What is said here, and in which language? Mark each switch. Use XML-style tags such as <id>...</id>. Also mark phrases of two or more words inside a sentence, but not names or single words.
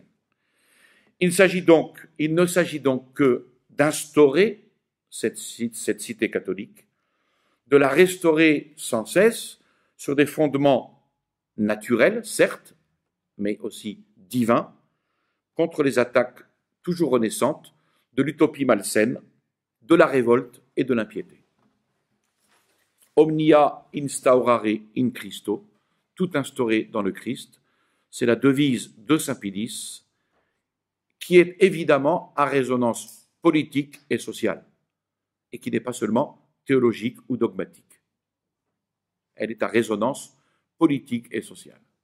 <fr>Il ne s'agit donc que d'instaurer cette cité catholique, de la restaurer sans cesse sur des fondements naturels, certes, mais aussi divins, contre les attaques toujours renaissantes de l'utopie malsaine, de la révolte et de l'impiété.</fr> <la>Omnia instaurare in Christo,</la> <fr>tout instauré dans le Christ, c'est la devise de Saint Pilice, qui est évidemment à résonance politique et sociale, et qui n'est pas seulement théologique ou dogmatique. Elle est à résonance politique et sociale.</fr>